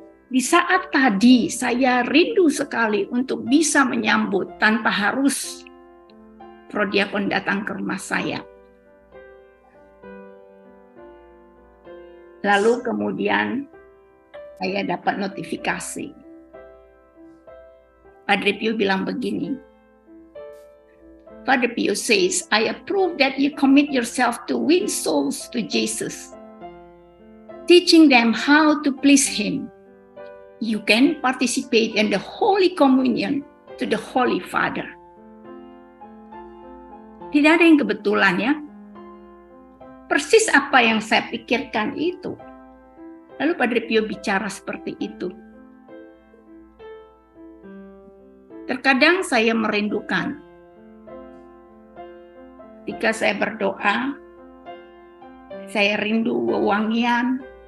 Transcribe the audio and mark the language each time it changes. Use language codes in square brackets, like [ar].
[id] Di saat tadi saya rindu sekali untuk bisa menyambut tanpa harus prodiakon datang ke rumah saya. Lalu kemudian saya dapat notifikasi. [en] Padre Pio [id] bilang begini, [en] Padre Pio says, I approve that you commit yourself to win souls to Jesus, teaching them how to please Him. You can participate in the Holy Communion to the Holy Father. [id] Tidak ada yang kebetulan ya. Persis apa yang saya pikirkan itu. Lalu Padre Pio bicara seperti itu. Terkadang saya merindukan ketika saya berdoa, saya rindu wewangian.